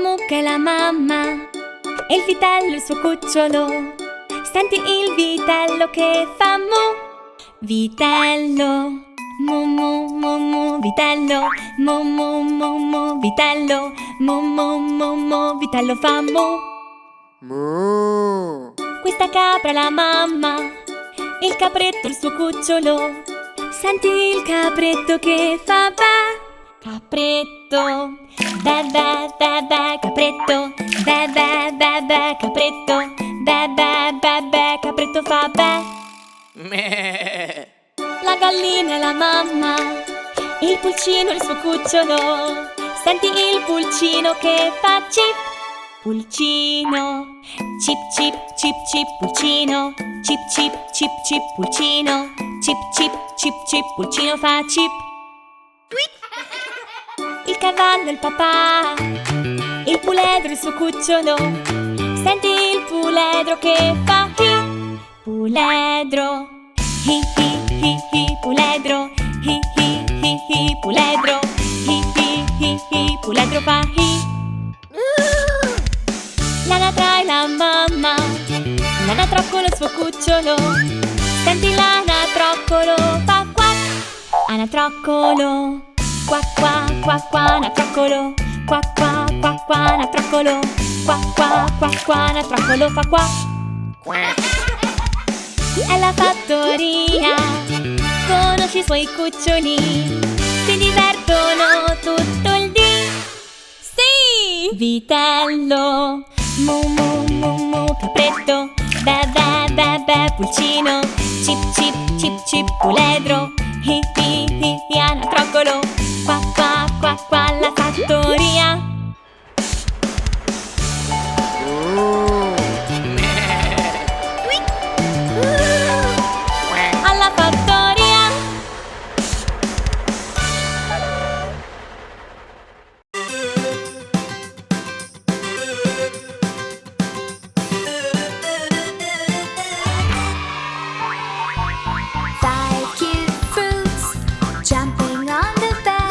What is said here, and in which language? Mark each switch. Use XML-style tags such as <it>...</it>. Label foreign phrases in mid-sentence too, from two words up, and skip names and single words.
<it>mucca è la mamma e il vitello il suo cucciolo. Senti il vitello che fa mu. Vitello, mu mu mu mu, vitello, mu mu mu mu, vitello, mu mu mu mu, vitello fa mu. Mu. Questa capra è la mamma, il capretto il suo cucciolo. Senti il capretto che fa bè. Capretto, bè bè bè bè, capretto, bè bè bè bè, capretto, bè bè bè bè, capretto fa bè. La gallina è la mamma, il pulcino il suo cucciolo. Senti il pulcino che fa cip. Pulcino, cip cip cip cip, pulcino, cip cip cip cip, pulcino, cip cip cip cip, pulcino fa cip. Il cavallo è il papà, il puledro il suo cucciolo. Senti il puledro che fa hi. Puledro, hi hi hi hi, puledro, hi hi hi hi, puledro, hi hi hi hi, puledro fa hi. L'anatra è la mamma, l'anatroccolo il suo cucciolo. Senti l'anatroccolo fa quack. Anatroccolo, quack quack quack quack, anatroccolo, quack quack quack quack, anatroccolo, quack quack quack quack, anatroccolo fa quack. È la fattoria, conosci i suoi cuccioli, si divertono tutto il dì. Sì! Vitello, mu mu mu mu, capretto, bè bè bè bè, pulcino, cip cip cip cip, puledro, hi hi hi hi, anatroccolo, qua qua qua qua, la fattoria. Alla fattoria.</it> <en>Five cute fruits jumping on the bed.</en>